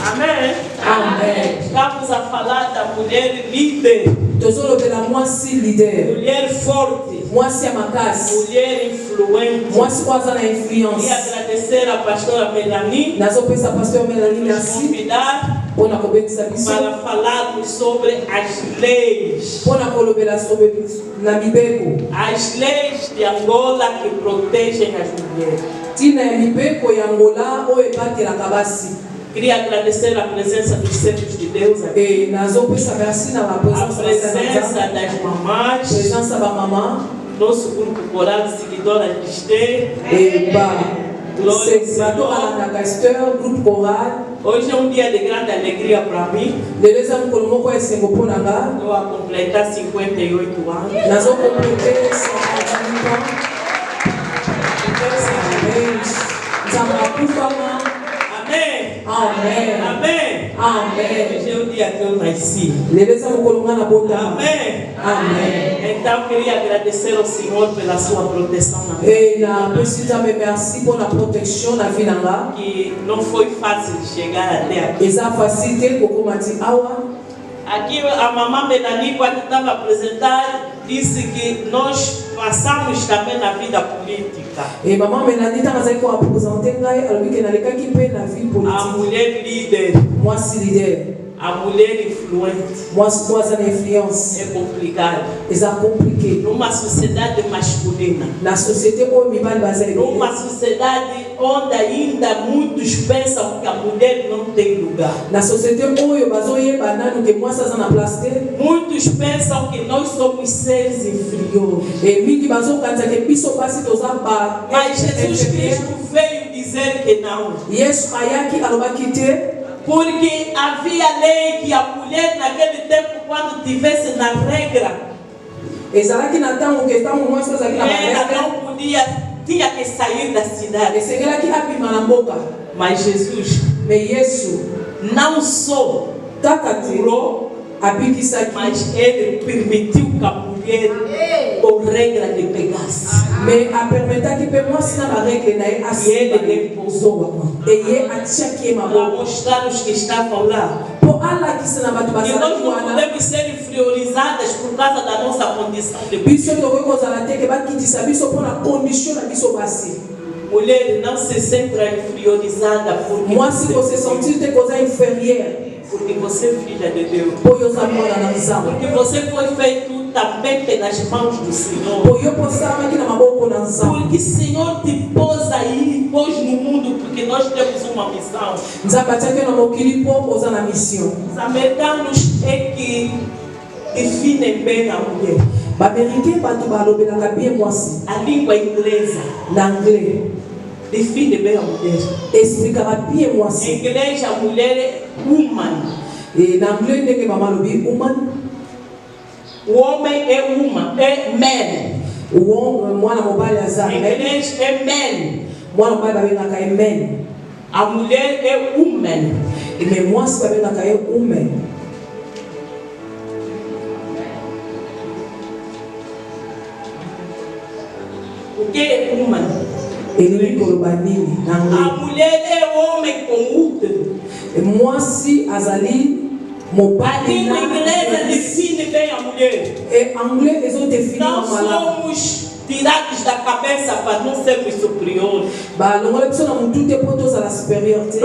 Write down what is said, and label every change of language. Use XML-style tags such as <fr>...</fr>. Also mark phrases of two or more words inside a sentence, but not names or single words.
<pt>Amém. Amém. Estamos a falar da mulher líder. Tesouro de la moça líder. Mulher forte. Moça macas. Mulher influente. Moça quase na E influência. agradecer a pastora Melanie. Nós vamos pensar a pastora Melanie Nos convidar</pt> <ln>mpona kobebisa biso</ln> <pt>para falarmos sobre as leis.</pt> <ln>mpona kolobela sobre na mibeko</ln> <pt>As leis de Angola que protegem as mulheres.</pt> <ln>ntina ya mibeko ya Angola oyo ebatelaka basi.</ln> <pt>Queria agradecer a presença dos servos de Deus aqui.</pt> <ln>nazopesa merci na</ln> <pt>A</pt> <ln>bapresença</ln> <pt>presença das mamães.</pt> <ln>presença bamama</ln> <pt>Nosso grupo coral Seguidoras de Esther.</pt> <ln>bato balandaka Esther</ln> <fr>groupe choral.</fr> <pt>Hoje é dia de grande alegria para mim.</pt> <ln>lelo eza mokolo moko ya esengo mpo na nga.</ln> <pt>Estou a completar 58 anos.</pt> <ln>nazokomplete 58 ans. nzambe akufama.</ln> <pt>Amém.</pt> <ln>Amen.</ln> <pt>Amém.</pt> <ln>Amen.</ln> <pt>Hoje é o dia que eu nasci.</pt> <ln>lelo eza mokolo nga na botama.</ln> <pt>Amém.</pt> <ln>Amen.</ln> <pt>Então queria agradecer ao Senhor pela sua proteção na vida.</pt> <ln>E napesi nzambe merci mpo na protection na vi na nga.</ln> <pt>Que não foi fácil chegar até aqui.</pt> <ln>eza facile te kokoma ti awa.</ln> <pt>Aqui a mamãe Melanie, quando estava a apresentar, disse que nós passamos também na vida política.</pt> <ln>E mama Melanie ntango azali koapresente ngai alobi ke nalekaki mpe na vie</ln> <pt>A</pt> <ln>politique.</ln> <pt>mulher líder,</pt> <ln>mwasi leader,</ln> <pt>a mulher influente.</pt> <ln>mwasi mpo aza na influence.</ln> <pt>É complicado.</pt> <ln>eza compliqué.</ln> <pt>Numa sociedade masculina.</pt> <ln>na société oyo mibali baza</ln> <pt>Numa</pt> <ln>ebele.</ln> <pt>sociedade onde ainda muitos pensam que a mulher não tem lugar.</pt> <ln>na société oyo bazoyeba nanu ke mwasi aza na place te.</ln> <pt>Muitos pensam que nós somos seres inferiores.</pt> <ln>e mingi bazokanisa ke biso basi toza ba.</ln> <pt>Mas Jesus Cristo veio dizer que não.</pt> <ln>yesu ayaki alobaki te.</ln> <pt>Porque havia lei que a mulher naquele tempo, quando tivesse na regra,</pt> <ln>ezalaki na ntango ke ntango mwasi azalaki na</ln> <pt>ela</pt> <ln>baregle.</ln> <pt>não podia, tinha que sair da cidade.</pt> <ln>esengelaki abima na mboka.</ln> <pt>Mas Jesus</pt> <ln>me yesu</ln> <pt>não só</pt> <ln>kaka te</ln> <pt>curou,</pt> <ln>abikisaki.</ln> <pt>mas ele permitiu que a mulher, por regra, lhe pegasse.</pt> <ln>me apermetaki mpe mwasi na baregle na ye</ln> <pt>E ele</pt> <ln>asiba</ln> <pt>lhe pousou a mão.</pt> <ln>eye atiaki ye</ln> <pt>Para</pt> <ln>maboko</ln> <pt>mostrar os que estavam lá.</pt> <ln>mpo alakisa na bato</ln> <pt>E nós</pt> <ln>bazalaki</ln> <pt>não</pt> <ln>wana</ln> <pt>podemos ser inferiorizadas por causa da nossa condição de</pt> <ln>biso tokoki kozala te ke bakitisa biso mpo na condition na biso basi.</ln> <pt>mulher. Não se sinta inferiorizada porque</pt> <ln>mwasi kose sentir te koza inférieur</ln> <pt>porque você é filha de Deus.</pt> <ln>mpo yo oza mwana na nzambe.</ln> <pt>Porque você foi feito também pelas mãos do Senhor.</pt> <ln>mpo yo mpo osalamaki na maboko na nzambe.</ln> <pt>Porque o Senhor te pôs aí, pôs no mundo, porque nós temos uma missão.</pt> <ln>nzambe atiaki yo na mokili mpo oza na mission.</ln> <pt>Os americanos é que definem bem a mulher.</pt> <ln>baamerikain bato balobelaka bien mwasi</ln> <pt>A língua inglesa</pt> <ln>na anglais</ln> <pt>define bem a mulher.</pt> <ln>explikaka bien</ln> <pt>Em</pt> <ln>mwasi.</ln> <pt>inglês a mulher é woman.</pt> <ln>na anglais ndenge mama alobi woman.</ln> <pt>O homem é woman, é man.</pt> <ln>mwana mobali aza</ln> <pt>Em</pt> <ln>men.</ln> <pt>inglês é man.</pt> <ln>mwana mobali babengaka ye men.</ln> <pt>A mulher é woman.</pt> <ln>me mwasi babengaka ye woman.</ln> <pt>O que é woman?</pt> <ln>elingi koloba nini na</ln> <pt>A</pt> <ln>anglais.</ln> <pt>mulher é homem com útero.</pt> <ln>mwasi azali</ln> <pt>A</pt> <ln>mobali</ln> <pt>língua inglesa define bem a mulher.</pt> <ln>anglais ezodefinir</ln> <pt>Não</pt> <ln>malamu.</ln> <pt>somos tirados da cabeça para não sermos superiores.</pt> <ln>balongola biso na mutu te mpo tozala supérieur te.</ln>